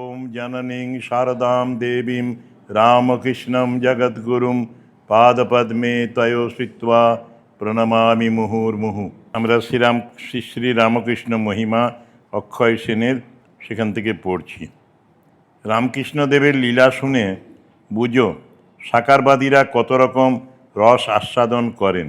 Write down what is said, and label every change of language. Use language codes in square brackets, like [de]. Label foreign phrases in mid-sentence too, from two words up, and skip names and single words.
[sa] जननीं शारदां देवीं रामकृष्णं जगद्गुरुं पादपद्मे तयो स्थित्वा প্রণমামি মুহুর্মুহু। [bn] আমরা শ্রী শ্রী রামকৃষ্ণ মহিমা অক্ষয় সেনের সেখান থেকে পড়ছি। রামকৃষ্ণদেবের লীলা শুনে বুঝো সাকারবাদীরা কত রকম রস আস্বাদন করেন।